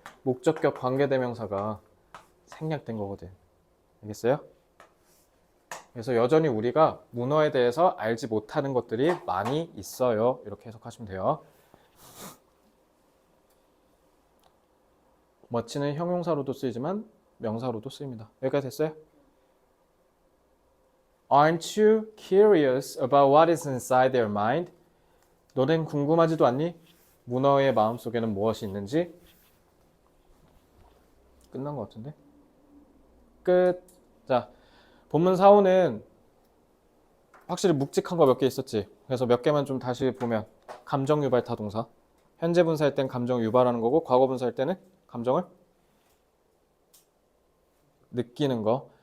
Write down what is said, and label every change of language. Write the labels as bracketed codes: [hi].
[ko] 목적격 관계대명사가 생략된 거거든. 알겠어요? 그래서 여전히 우리가 문어에 대해서 알지 못하는 것들이 많이 있어요. 이렇게 해석하시면 돼요. much는 형용사로도 쓰이지만 명사로도 쓰입니다. 여기까지 됐어요? [en] Aren't you curious about what is inside their mind? [ko] 너넨 궁금하지도 않니? 문어의 마음속에는 무엇이 있는지? 끝난 것 같은데? 끝. 자, 본문 4호는 확실히 묵직한 거 몇 개 있었지. 그래서 몇 개만 좀 다시 보면 감정 유발 타동사. 현재 분사할 땐 감정 유발하는 거고 과거 분사할 때는 감정을 느끼는 거.